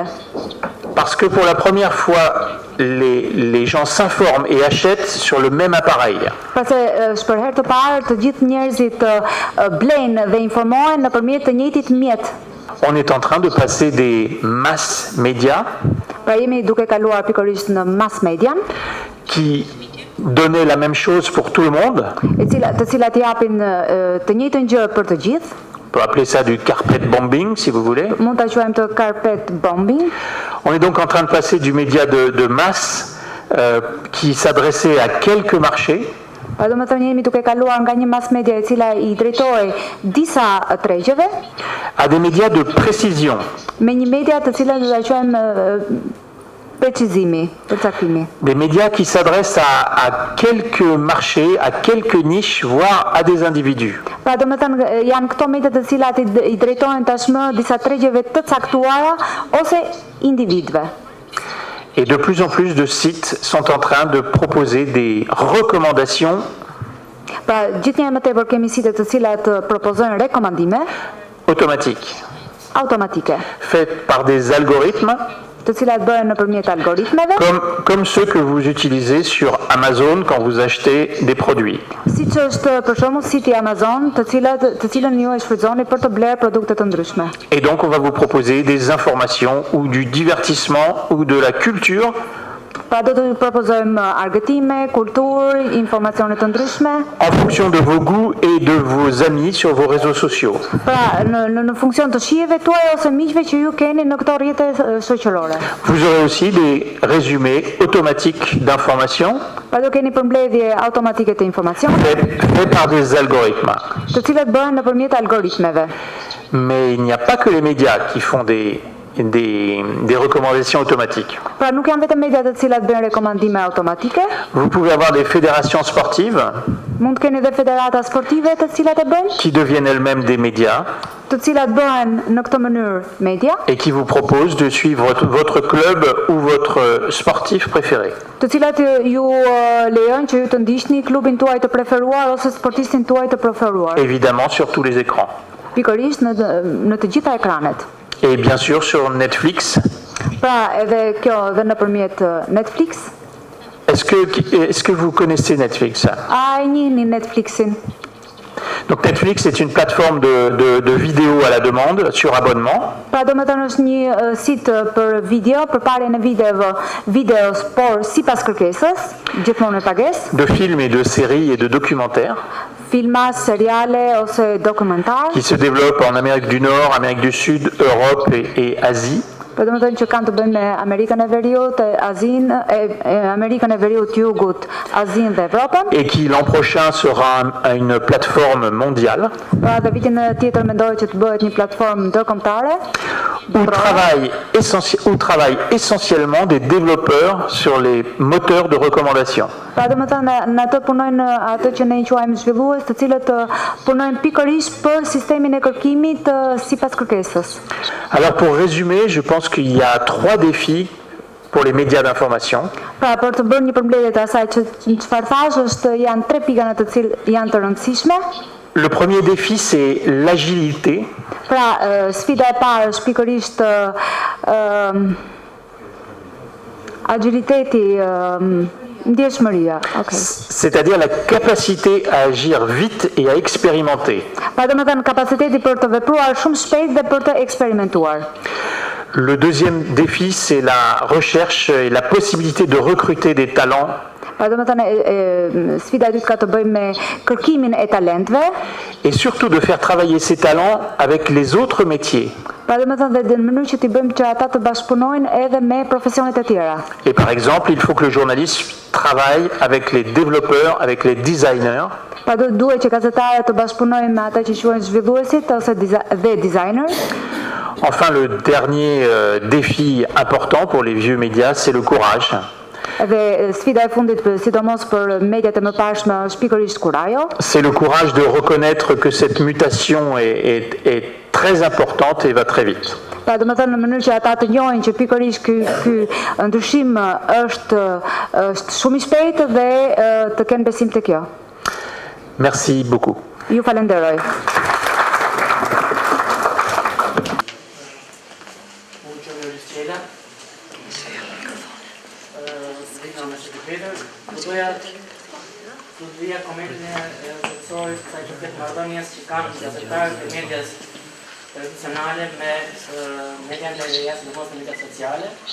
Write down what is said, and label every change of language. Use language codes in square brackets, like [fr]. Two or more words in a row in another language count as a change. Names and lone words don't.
[fr] Parce que pour la première fois, les gens s'informent et achètent sur le même appareil. [sq] Pase për herë të parë të gjithë njerëzit blejnë dhe informohen nëpërmjet të njëjtit mjet. [fr] On est en train de passer des mass médias. [sq] Pra jemi duke kaluar pikërisht në mass median. [fr] Qui donnaient la même chose pour tout le monde. [sq] Të cilat japin të njëjtën gjë për të gjithë. [fr] On peut appeler ça du [en] carpet bombing, [fr] si vous voulez. [sq] Mund ta quajmë të [en] carpet bombing. [fr] On est donc en train de passer du média de masse qui s'adressait à quelques marchés. [sq] Do me thënë jemi duke kaluar nga një [en] mass media [sq] e cila i drejtohej disa tregjeve. [fr] À des médias de précision. [sq] Me një media të cilat do ta quajmë précisimi, përcaktimi. [fr] Des médias qui s'adressent à quelques marchés, à quelques niches, voire à des individus. [sq] Pra do me thënë janë këto media të cilat i drejtohen tashmë disa tregjeve të caktuara ose individëve. [fr] Et de plus en plus de sites sont en train de proposer des recommandations. [sq] Pra gjithnjë më tepër kemi site të cilat propozojnë rekomandime automatike. [fr] Faites par des algorithmes. [sq] Të cilat bëhen nëpërmjet algoritmeve. [fr] Comme ceux que vous utilisez sur Amazon quand vous achetez des produits. [sq] Siç është për shembull siti Amazon, të cilën ju e shfrytëzoni për të blerë produkte të ndryshme. [fr] Et donc on va vous proposer des informations ou du divertissement ou de la culture. [sq] Pra do të ju propozojmë argëtime, kulturë, informacione të ndryshme. [fr] En fonction de vos goûts et de vos amis sur vos réseaux sociaux. [sq] Pra në funksion të shijeve tuaja ose miqve që ju keni në këto rrjete shoqërore. [fr] Vous aurez aussi des résumés automatiques d'informations. [sq] Pra do keni përmbledhje automatike të informacioneve. [fr] Fait par des algorithmes. [sq] Të cilat bëhen nëpërmjet algoritmeve. [fr] Mais il n'y a pas que les médias qui font des recommandations automatiques. [sq] Pra nuk janë vetëm mediat të cilat bëjnë rekomandime automatike. [fr] Vous pouvez avoir des fédérations sportives. [sq] Mund të keni dhe federata sportive të cilat e bëjnë. [fr] Qui deviennent elles-mêmes des médias. [sq] Të cilat bëhen në këtë mënyrë media. [fr] Et qui vous proposent de suivre votre club ou votre sportif préféré. [sq] Të cilat ju lejojnë që ju të ndiqni klubin tuaj të preferuar ose sportistin tuaj të preferuar. [fr] Évidemment sur tous les écrans. [sq] Pikërisht në të gjitha ekranet. [fr] et bien sûr sur Netflix. [sq] Pra edhe kjo dhe nëpërmjet Netflix. [fr] Est-ce que vous connaissez Netflix? [sq] A e njihni Netflixin? [fr] Donc Netflix est une plateforme de vidéos à la demande sur abonnement. [sq] Pra do me thënë është një sit për video, për parjen e videos, por sipas kërkesës, gjithmonë me pagesë, [fr] De films et de séries et de documentaires [sq] filma, seriale ose dokumentar. [fr] qui se développent en Amérique du Nord, Amérique du Sud, Europe et Asie. [sq] Pra do me thënë që kanë të bëjnë me Amerikën e Veriut, Azinë, Amerikën e Veriut, Jugut, Azinë dhe Evropën. [fr] Et qui l'an prochain sera une plateforme mondiale [sq] Pra dhe vitin tjetër mendoj që të bëhet një platformë ndërkombëtare [fr] où travaillent essentiellement des développeurs sur les moteurs de recommandation. [sq] Pra do me thënë në atë punojnë atë që ne i quajmë zhvillues, të cilët punojnë pikërisht për sistemin e kërkimit sipas kërkesës. [fr] Alors pour résumer, je pense qu'il y a 3 défis pour les médias d'information. [sq] Pra për të bërë një përmbledhje të asaj çfarë thash, janë 3 pika në të cilët janë të rëndësishme. [fr] Le premier défi, c'est l'agilité. [sq] Pra sfida e parë është pikërisht agiliteti, ndjeshmëria. Okay. [fr] C'est-à-dire la capacité à agir vite et à expérimenter. [sq] Pra do me thënë kapaciteti për të vepruar shumë shpejt dhe për të eksperimentuar. [fr] Le deuxième défi, c'est la recherche et la possibilité de recruter des talents. [sq] Pra do me thënë sfida e dytë ka të bëjë me kërkimin e talentëve. [fr] Et surtout de faire travailler ces talents avec les autres métiers. [sq] Pra do me thënë dhe në mënyrë që t'i bëjmë që ata të bashkëpunojnë edhe me profesionet e tjera. [fr] Et par exemple, il faut que le journaliste travaille avec les développeurs, avec les designers. [sq] Pra duhet që gazetarët të bashkëpunojnë me ata që quhen zhvilluesit ose dhe designers. [fr] Enfin, le dernier défi important pour les vieux médias, c'est le courage. [sq] Dhe sfida e fundit, sidomos për mediat e mëparshme, është pikërisht kurajo. [fr] C'est le courage de reconnaître que cette mutation est très importante et va très vite. [sq] Pra do me thënë në mënyrë që ata të njohin që pikërisht ky ndryshim është shumë i shpejtë dhe të kenë besim te kjo. [fr] Merci beaucoup. [sq] Ju falenderoj. Do të vija komentin e profesorit sa që këtë marrëdhënies që kanë gazetarët e medias tradicionale me median e reja, sidomos në mediat sociale.